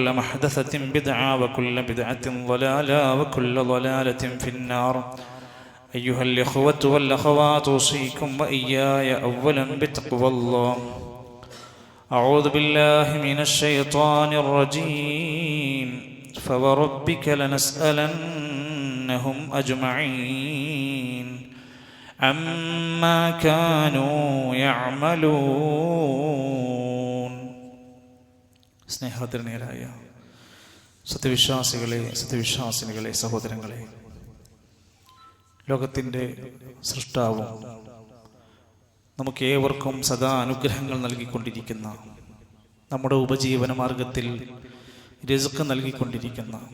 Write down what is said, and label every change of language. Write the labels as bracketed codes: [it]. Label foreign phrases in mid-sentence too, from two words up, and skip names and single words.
[ar] محدثة بدعة وكل بدعة ضلالة وكل ضلالة في النار أيها الإخوة والأخوات أوصيكم وإياي أولا بتقوى الله أعوذ بالله من الشيطان الرجيم فوربك لنسألنهم أجمعين عما كانوا [ml] يعملون സ്നേഹധന്യരായ സത്യവിശ്വാസികളെ സത്യവിശ്വാസിനികളെ സഹോദരങ്ങളെ, ലോകത്തിൻ്റെ സൃഷ്ടാവും നമുക്ക് ഏവർക്കും സദാ അനുഗ്രഹങ്ങൾ നൽകിക്കൊണ്ടിരിക്കുന്ന, നമ്മുടെ ഉപജീവന മാർഗത്തിൽ റിസ്ക് നൽകിക്കൊണ്ടിരിക്കുന്ന,